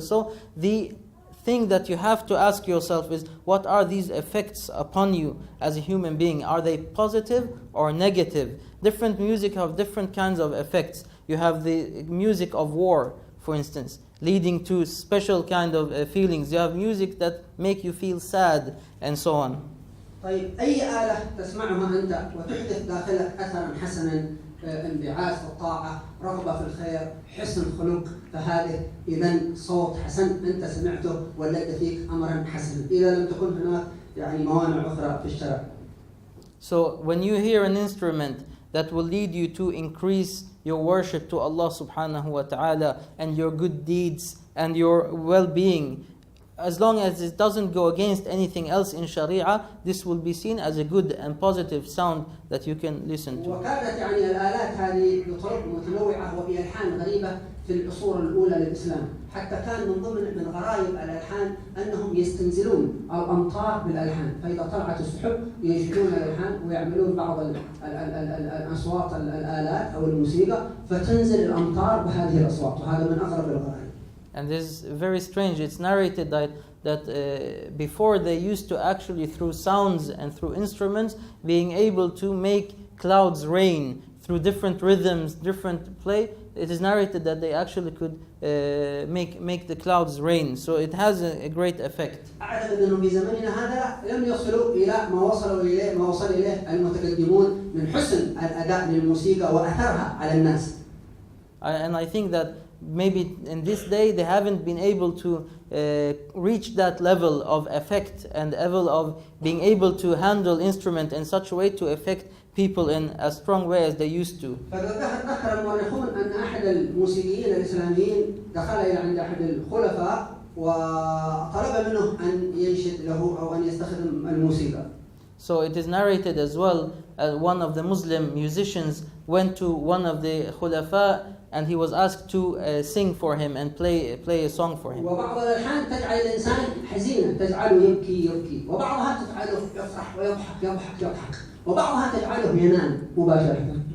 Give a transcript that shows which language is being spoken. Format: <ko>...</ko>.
<en>So the thing that you have to ask yourself is, what are these effects upon you as a human being? Are they positive or negative? Different music have different kinds of effects. You have the music of war, for instance, leading to special kind of feelings. You have music that make you feel sad, and so on.</en> <ar>طيب أي آلة تسمعها أنت وتحدث داخلك أثرا حسنا، انبعاث في الطاعة، رغبة في الخير، حسن خلق، فهذا إذا صوت حسن أنت سمعته ولد فيك أمرا حسنا، إذا لم تكن هناك موانع أخرى في الشرع.</ar> <en>So when you hear an instrument that will lead you to increase your worship to Allah subhanahu wa ta'ala and your good deeds and your well-being, as long as it doesn't go against anything else in Sharia, this will be seen as a good and positive sound that you can listen to.</en> <ar>وكانت الآلات هذه بطرق متنوعة وبألحان غريبة في العصور الأولى للإسلام، حتى كان من غرائب الألحان أنهم يستنزلون الأمطار بالألحان، فإذا طلعت السحب ينشدون الألحان ويعملون بعض الأصوات الآلات أو الموسيقى فتنزل الأمطار بهذه الأصوات، وهذا من أغرب الغرائب.</ar> <en>And this is very strange. It's narrated that before they used to actually, through sounds and through instruments, being able to make clouds rain through different rhythms, different play. it is narrated that they actually could make the clouds rain. So it has a great effect.</en> <ar>أعتقد أنه في زمننا هذا لم يصلوا إلى ما وصل إليه المتقدمون من حسن الأداء للموسيقى وأثرها على الناس.</ar> <en>And I think that maybe in this day they haven't been able to reach that level of effect and level of being able to handle instrument in such a way to affect people in a strong way as they used to.</en> <ar>فذكر المؤرخون أن أحد الموسيقيين الإسلاميين دخل إلى عند أحد الخلفاء وطلب منه أن ينشد له أو أن يستخدم الموسيقى.</ar> <en>So it is narrated as well, one of the Muslim musicians went to one of the khulafa and he was asked to sing for him and play a song for him.</en> <ar>وبعض الألحان تجعل الإنسان حزينا، تجعله يبكي، وبعضها تجعله يفرح ويضحك، وبعضها تجعله ينام مباشرة.</ar>